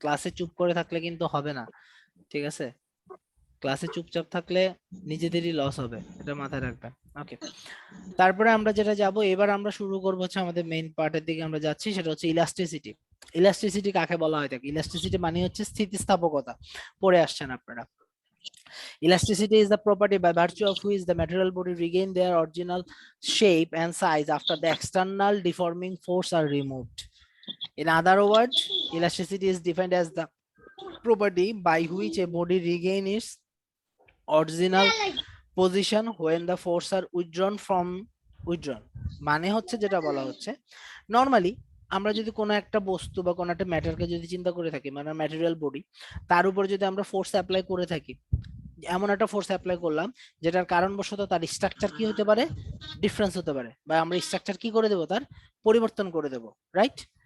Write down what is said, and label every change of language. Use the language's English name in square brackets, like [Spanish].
[Bangla] ক্লাসে চুপ করে থাকলে কিন্তু হবে না, ঠিক আছে? ক্লাসে চুপচাপ থাকলে নিজেদেরই লস হবে, এটা মাথায় রাখবেন। ওকে, তারপরে আমরা যেটা যাব, এবার আমরা শুরু করবো হচ্ছে আমাদের মেইন পার্টের দিকে আমরা যাচ্ছি, সেটা হচ্ছে ইলাস্টিসিটি। ইলাস্টিসিটি কাকে বলা হয় থাকে? ইলাস্টিসিটি মানে হচ্ছে স্থিতিস্থাপকতা, পড়ে আসছেন আপনারা। [English] Elasticity is the property by virtue of which the material body regain their original shape and size after the external deforming force are removed. In other words, elasticity is defined as the property by which a body regain its original position when the force are withdrawn from [Bangla] withdrawn মানে হচ্ছে যেটা বলা হচ্ছে normally আমরা যদি কোনো একটা বস্তু বা কোনো একটা ম্যাটারকে যদি চিন্তা করে থাকি মানে ম্যাটেরিয়াল বডি, তার উপর যদি আমরা ফোর্স অ্যাপ্লাই করে থাকি, এমন একটা ফোর্স অ্যাপ্লাই করলাম যেটার কারণবশত তার স্ট্রাকচার কি হতে পারে, ডিফারেন্স হতে পারে, বা আমরা স্ট্রাকচার কি করে দেবো, তার পরিবর্তন করে দেব, রাইট?